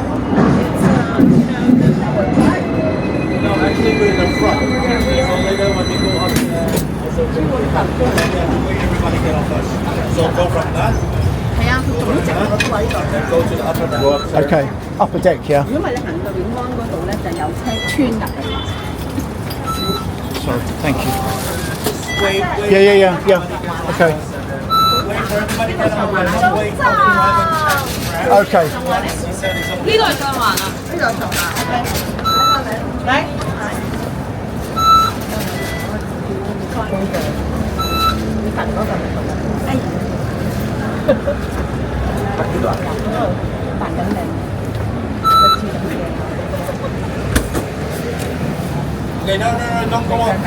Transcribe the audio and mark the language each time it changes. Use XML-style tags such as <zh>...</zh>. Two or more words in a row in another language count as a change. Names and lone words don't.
<en>No, actually we're in the front. So later when we go up there, everybody get off us. So go from that. And go to the upper deck. Okay, upper deck, yeah.</en> <yue>如果咪你行到永安嗰度咧，就有車穿入嚟。</yue> <en>Sorry, thank you. Wait. Yeah. Okay. Wait for everybody to get off. Wait for the driver to check. Okay.</en> <yue>呢度係上環啊！呢度係上環。嚟。</yue> <en>Okay, no, don't go on.</en>